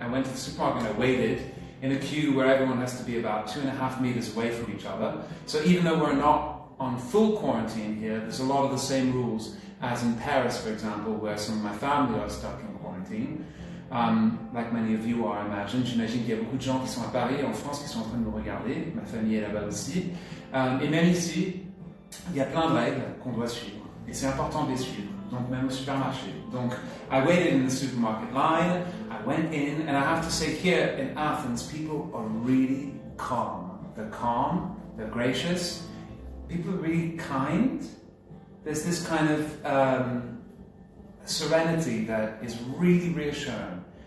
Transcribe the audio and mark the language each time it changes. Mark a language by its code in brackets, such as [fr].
[en] and I waited in a queue where everyone has to be about 2.5 meters away from each other. So even though we're not on full quarantine here, there's a lot of the same rules as in Paris, for example, where some of my family are stuck in quarantine. Like many of you are, I imagine. [fr] J'imagine qu'il y a beaucoup de gens qui sont à Paris et en France qui sont en train de me regarder. Ma famille est là-bas aussi. Et même ici, il y a plein de règles qu'on doit suivre. Et c'est important de les suivre. Donc même au supermarché. [en] Donc I waited in the supermarket line, I went in, and I have to say here in Athens, people are really calm. They're calm, they're gracious, people are really kind. There's this kind of serenity that is really reassuring.